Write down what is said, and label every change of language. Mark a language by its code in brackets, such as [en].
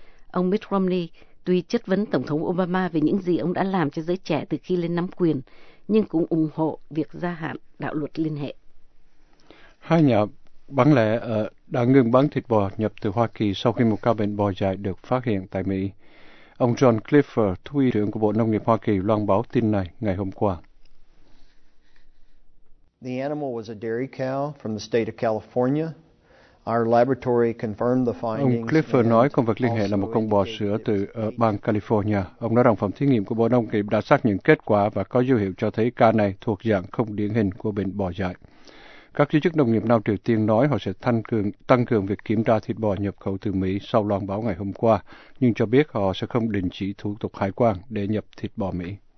[vi] Ông Mitt Romney tuy chất vấn Tổng thống Obama về những gì ông đã làm cho giới trẻ từ khi lên nắm quyền, nhưng cũng ủng hộ việc gia hạn đạo luật liên hệ. Hai nhà bán lẻ đã ngừng bán thịt bò nhập từ Hoa Kỳ sau khi một ca bệnh bò dại được phát hiện tại Mỹ. Ông John Clifford, thư ký trưởng của Bộ Nông nghiệp Hoa Kỳ, loan báo tin này ngày hôm qua. [en] The animal was a dairy cow from the state of California. Our laboratory confirmed the findings. [vi] Ông Clifford nói con vật liên hệ là một con bò sữa từ bang California. Ông nói rằng phòng thí nghiệm của Bộ Nông nghiệp đã xác nhận kết quả và có dấu hiệu cho thấy ca này thuộc dạng không điển hình của bệnh bò dại. Các giới chức nông nghiệp Nam Triều Tiên nói họ sẽ tăng cường việc kiểm tra thịt bò nhập khẩu từ Mỹ sau loan báo ngày hôm qua, nhưng cho biết họ sẽ không đình chỉ thủ tục hải quan để nhập thịt bò Mỹ.